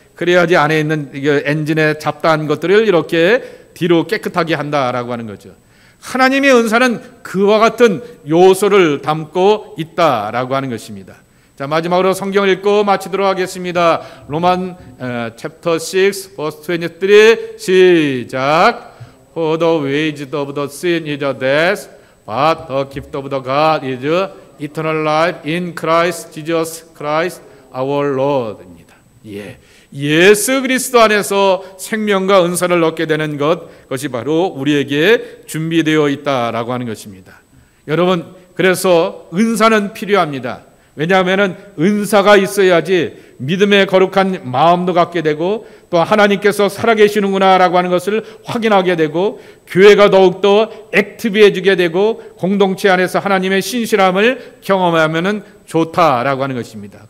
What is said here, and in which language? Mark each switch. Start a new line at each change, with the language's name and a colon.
Korean: 그래야지 안에 있는 엔진에 잡다한 것들을 이렇게 뒤로 깨끗하게 한다라고 하는 거죠. 하나님의 은사는 그와 같은 요소를 담고 있다라고 하는 것입니다. 자, 마지막으로 성경을 읽고 마치도록 하겠습니다. 로만 챕터 6 verse 23 시작.
English: For the wages of the sin is death, but the gift of the God is eternal life in Christ Jesus Christ our Lord입니다.
Korean: 예수 그리스도 안에서 생명과 은사를 얻게 되는 그것이 바로 우리에게 준비되어 있다라고 하는 것입니다. 여러분, 그래서 은사는 필요합니다. 왜냐하면 은사가 있어야지 믿음의 거룩한 마음도 갖게 되고 또 하나님께서 살아계시는구나라고 하는 것을 확인하게 되고 교회가 더욱더 액티브해지게 되고 공동체 안에서 하나님의 신실함을 경험하면 좋다라고 하는 것입니다.